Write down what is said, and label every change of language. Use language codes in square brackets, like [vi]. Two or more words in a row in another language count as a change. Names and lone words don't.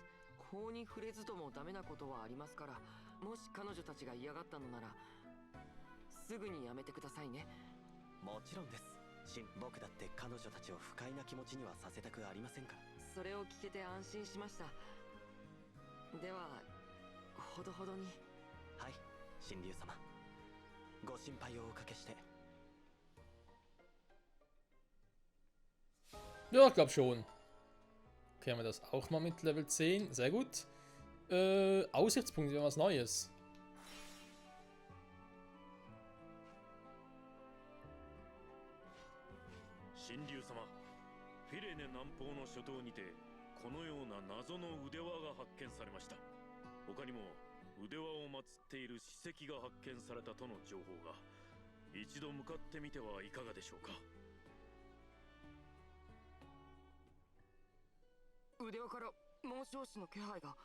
[ja] 法に触れずともダメなことはありますから、もし彼女たちが嫌がったのならすぐにやめてくださいね。もちろんです。僕だって彼女たちを不快な気持ちにはさせたくありませんから。それを聞けて安心しました。ではほどほどに。はい、神竜様、ご心配をおかけして。 [de] Ja, ich glaube schon. Okay, haben wir das auch mal mit Level 10. Sehr gut. Aussichtspunkt, wieder was Neues. [ja] Shinryu 様、フィレネ南方の諸島にてこのような謎の腕輪が発見されました。他にも腕輪を祀っている史跡が発見されたとの情報が。一度向かってみてはいかがでしょうか。腕輪から紋章師の気配が。